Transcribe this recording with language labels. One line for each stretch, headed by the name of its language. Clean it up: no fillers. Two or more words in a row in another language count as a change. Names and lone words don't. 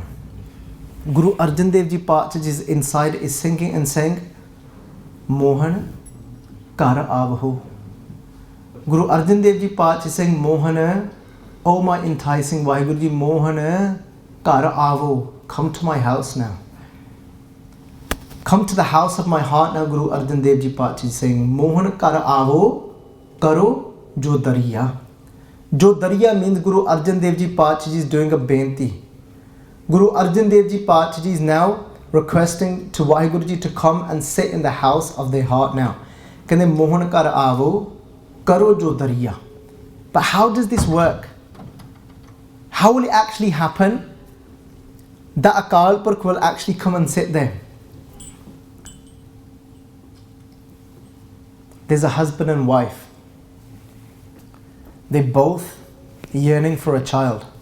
English: Guru Arjan Dev Ji Paatshah Ji's inside is singing and saying,
Punjabi: ਮੋਹਨ ਘਰਿ ਆਵਹੁ.
English: Guru Arjan Dev Ji Paatshah is saying, Mohan, oh my enticing Vaheguru Ji,
Punjabi: ਮੋਹਨ ਘਰਿ ਆਵਹੁ.
English: Come to my house now. Come to the house of my heart now, Guru Arjan Dev Ji Paatshah is saying,
Punjabi: ਮੋਹਨ ਘਰਿ ਆਵਹੁ, ਕਰਉ ਜੋ ਦੜੀਆ. ਜੋ ਦੜੀਆ
English: means Guru Arjan Dev Ji Paatshah Ji is doing a benti. Guru Arjan Dev Ji Paatshah Ji is now requesting to Vaheguru Ji to come and sit in the house of their heart now.
Punjabi: ਕਹਿੰਦੇ ਮੋਹਨ ਘਰਿ ਆਵਹੁ, ਕਰਉ ਜੋ ਦੜੀਆ.
English: But how does this work? How will it actually happen that Akal Purkh will actually come and sit there? There's a husband and wife. They're both yearning for a child.